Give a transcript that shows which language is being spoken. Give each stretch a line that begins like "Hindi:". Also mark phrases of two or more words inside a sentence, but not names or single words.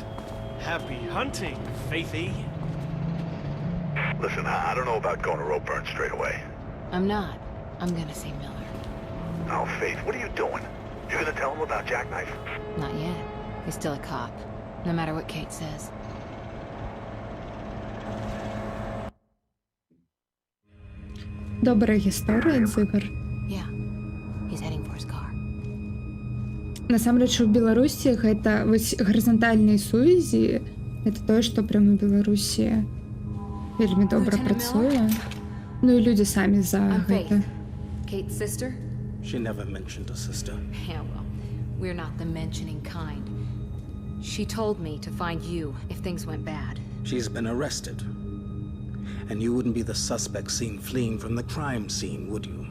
English: Happy hunting, Faithy. Listen, I don't know about going to Ropeburn straight away. I'm not. I'm gonna see Miller. Oh, Faith, what are you doing? You're gonna tell him about Jackknife? Not yet. He's still a cop, no matter what Kate says.
Belarusian: Добрая гісторыя, дзыгар.
English: Yeah. He's heading for his car.
Belarusian: Насамрэч, у Беларусі гэта вось гарызантальныя сувязі, это тое, што прямо у Беларусі вельмі добра працуе. Ну і людзі самі за гэта.
English: Kate's sister? She never mentioned a sister. Yeah, well, we're not the mentioning kind. She told me to find you if things went bad. She's been arrested. And you wouldn't be the suspect seen fleeing from the crime scene, would you?